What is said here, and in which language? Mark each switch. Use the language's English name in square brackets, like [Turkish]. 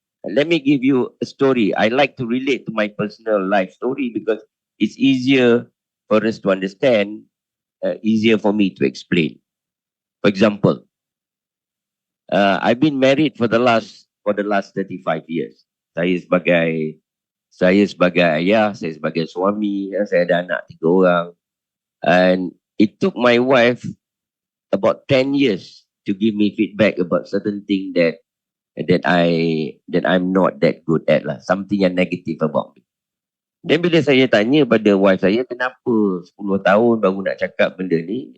[English] And let me give you a story. I like to relate to my personal life story because it's easier for us to understand, easier for me to explain. For example, I've been married for the last 35 years. [Malay] Saya sebagai ayah, saya sebagai suami, saya ada anak 3 orang. [English] And it took my wife about 10 years to give me feedback about certain thing that I'm not that good at lah. [Malay] Something yang [English] negative about me. [Malay] Dan bila saya tanya pada wife saya, kenapa 10 tahun baru nak cakap benda ni?